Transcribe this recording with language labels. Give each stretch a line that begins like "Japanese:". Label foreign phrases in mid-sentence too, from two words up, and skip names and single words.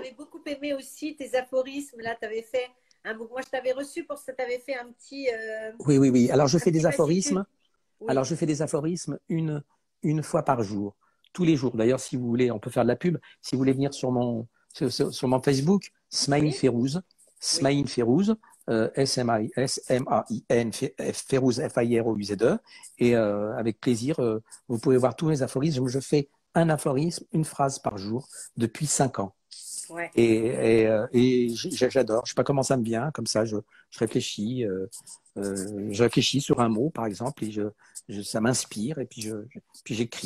French: j'avais beaucoup aimé aussi tes aphorismes. Là, tu avais fait moi, je t'avais reçu pour ça. Tu avais fait Oui. Alors, je un fais des petit aphorismes. Alors, Oui, je fais des aphorismes une fois par jour, tous les jours. D'ailleurs, si vous voulez, on peut faire de la pub. Si vous voulez venir sur mon Facebook, Smaïn oui, Férouz, oui. Smaïn Férouz, S-M-A-I-S-M-A-I-N, Férouz, F-A-I-R-O-U-Z-E. Et avec plaisir, vous pouvez voir tous mes aphorismes. Je fais un aphorisme, une phrase par jour depuis 5 ans. Ouais. Et j'adore. Je sais pas comment ça me vient, comme ça, je réfléchis. Je réfléchis sur un mot, par exemple, et ça m'inspire, et puis j'écris.